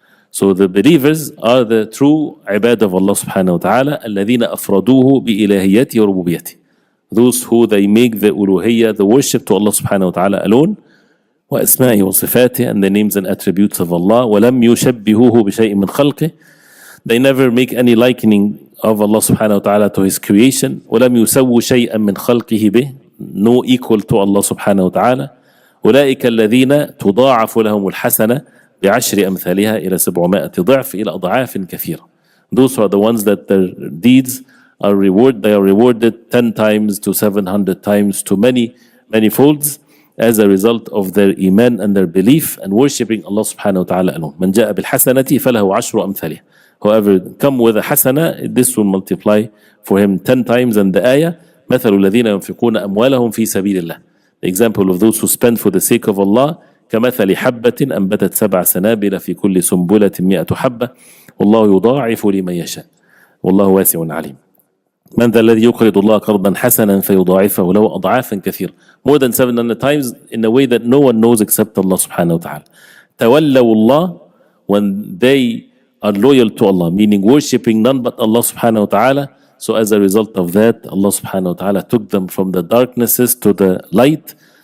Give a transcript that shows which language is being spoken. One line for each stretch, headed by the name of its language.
English: So the believers are the true ibad of Allah subhanahu wa ta'ala,
Arabic: الذين أفردوه بإلهيته وربوبيته.
English: Those who they make the uluhiyya, the worship to Allah subhanahu wa ta'ala alone,
Arabic: وأسمائه وصفاته,
English: and the names and attributes of Allah,
Arabic: ولم يشبهوه بشيء من خلقه.
English: They never make any likening of Allah subhanahu wa ta'ala to His creation.
Arabic: ولم يسووا شيئا من خلقه به.
English: No equal to Allah subhanahu wa ta'ala.
Arabic: أولئك الذين تضاعف لهم الحسنة بعشر أمثالها إلى 700 ضعف إلى أضعاف كثيرة.
English: Those are the ones that their deeds are rewarded. They are rewarded 10 times to 700 times to many folds as a result of their iman and their belief and worshipping Allah subhanahu wa ta'ala alone.
Arabic: من جاء بالحسنة فله عشر أمثالها.
English: Whoever come with a hasana, this will multiply for him 10 times. And the ayah,
Arabic: مثل الذين ينفقون أموالهم في سبيل الله.
English: The example of those who spend for the sake of Allah,
Arabic: كمثل حبة أنبتت 7 سنابل في كل سنبلة 100 حبة والله يضاعف لمن يشاء والله واسع عليم. من ذا الذي يقرض الله قرضا حسنا فيضاعفه له أضعافا كثيرة.
English: More than 700 times in a way that no one knows except Allah subhanahu wa ta'ala.
Arabic: تولوا الله,
English: when they are loyal to Allah, meaning worshipping none but Allah subhanahu wa ta'ala. So as a result of that, Allah subhanahu wa ta'ala took them from the darknesses to the light.